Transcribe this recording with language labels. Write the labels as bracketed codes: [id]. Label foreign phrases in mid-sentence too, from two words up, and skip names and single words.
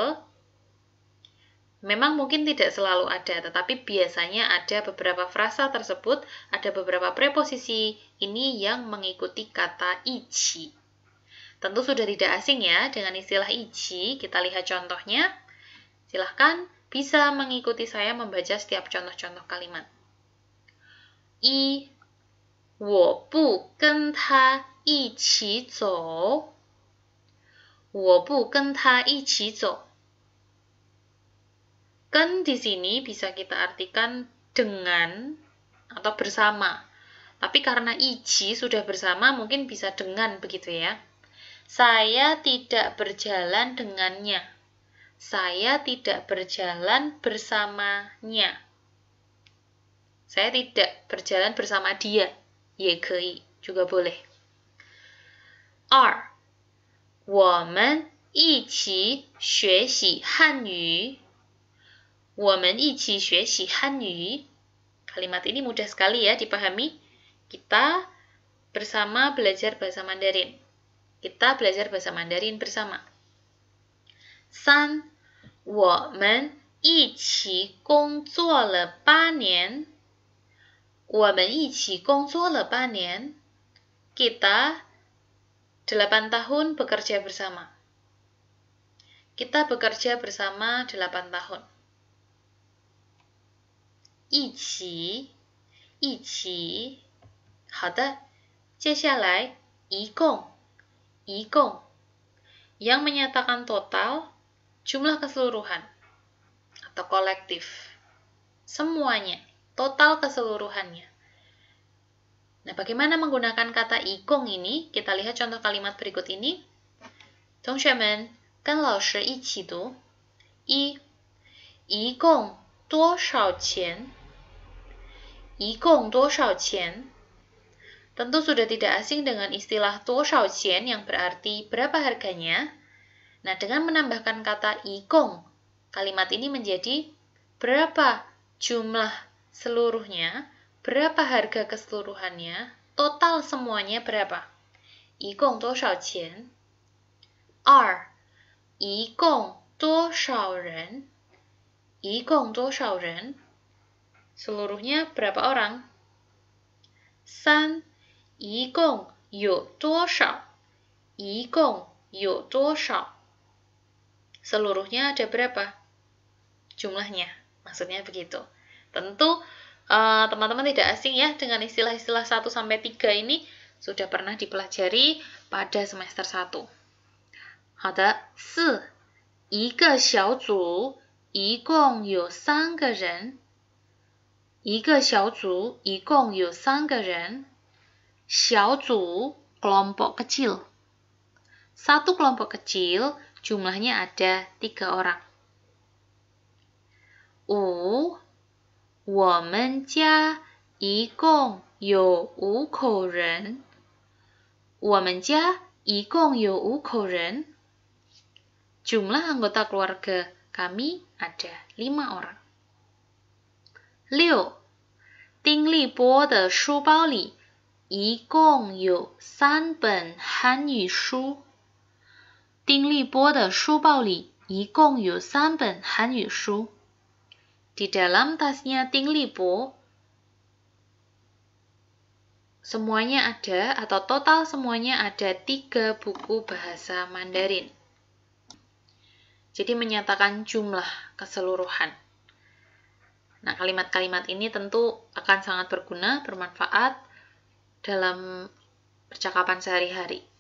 [id] Memang mungkin tidak selalu ada, tetapi biasanya ada beberapa frasa tersebut, ada beberapa preposisi ini yang mengikuti kata ichi. Tentu sudah tidak asing ya dengan istilah ichi, kita lihat contohnya. Silahkan bisa mengikuti saya membaca setiap contoh-contoh kalimat. [zh] 我不跟他一起走。我不跟他一起走。 [id] 跟di sini bisa kita artikan dengan atau bersama. Tapi karena ichi sudah bersama, mungkin bisa dengan begitu ya. Saya tidak berjalan dengannya. Saya tidak berjalan bersamanya. Saya tidak berjalan bersama dia. Ye kei, juga boleh. 2. [zh] 我们一起学习汉语。我们一起学习汉语。 [id] Kalimat ini mudah sekali ya dipahami. Kita bersama belajar bahasa Mandarin. Kita belajar bahasa Mandarin bersama. 3. [zh] 我们一起工作了8年。我们一起工作了8 年。 [id] Kita 8 tahun bekerja bersama. Kita bekerja bersama 8 tahun. [zh] 一起，一起。好的，接下来一共，一共 [id] yang menyatakan total, jumlah keseluruhan atau kolektif. Semuanya, total keseluruhannya. Nah, bagaimana menggunakan kata ikong ini? Kita lihat contoh kalimat berikut ini. [zh] 同学们跟老师一起读。一共多少钱？一共多少钱？ [id] Tentu sudah tidak asing dengan istilah [zh] 多少钱 [id] yang berarti berapa harganya. Nah, dengan menambahkan kata ikong, kalimat ini menjadi berapa jumlah seluruhnya, berapa harga keseluruhannya, total semuanya berapa. [zh] 一共多少钱？ 2. 一共多少人？一共多少人？ [id] Seluruhnya berapa orang? 3. [zh] 一共有多少？一共有多少？ [id] Seluruhnya ada berapa? Jumlahnya, maksudnya begitu. Tentu teman-teman tidak asing ya dengan istilah-istilah 1 sampai 3 ini sudah pernah dipelajari pada semester 1. [zh] 好的，4. 一个小组一共有3个人。一个小组一共有3个人。 [id] 小组 kelompok kecil. Satu kelompok kecil jumlahnya ada 3 orang. 5. [zh] 我们家一共有5口人。我们家一共有5口人。 [id] Jumlah anggota keluarga kami ada 5 orang. [zh] 6. 丁立波的书包里一共有3本汉语书。丁立波的书包里一共有3本汉语书。 [id] Di dalam tasnya Ting Lipo, semuanya ada atau total semuanya ada 3 buku bahasa Mandarin. Jadi menyatakan jumlah keseluruhan. Nah, kalimat-kalimat ini tentu akan sangat berguna, bermanfaat dalam percakapan sehari-hari.